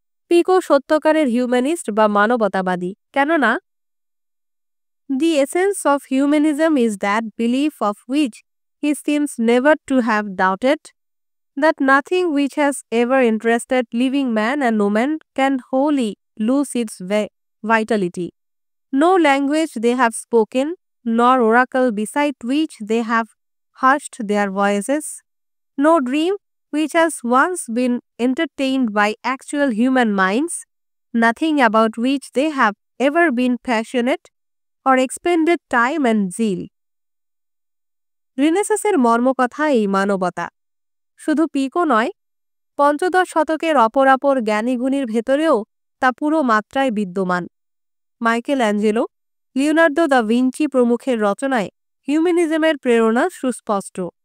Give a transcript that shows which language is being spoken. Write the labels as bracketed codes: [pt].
[bn] পিকো সত্যকারের humanist বা মানবতাবাদী, কেননা [en] The essence of humanism is that belief of which he seems never to have doubted, that nothing which has ever interested living man and woman can wholly lose its vitality. No language they have spoken, nor oracle beside which they have hushed their voices, no dream which has once been entertained by actual human minds, nothing about which they have ever been passionate or expended time and zeal. [bn] রিনেসাঁসের মর্মকথা এই মানবতা। শুধু পিকো নয়, পঞ্চদশ শতকের অপরাপর জ্ঞানীগুণীর ভেতরেও তা পুরো মাত্রায় বিদ্যমান। Michael Angelo, Leonardo da Vinci প্রমুখের রচনায় হিউম্যানিজমের প্রেরণা সুস্পষ্ট।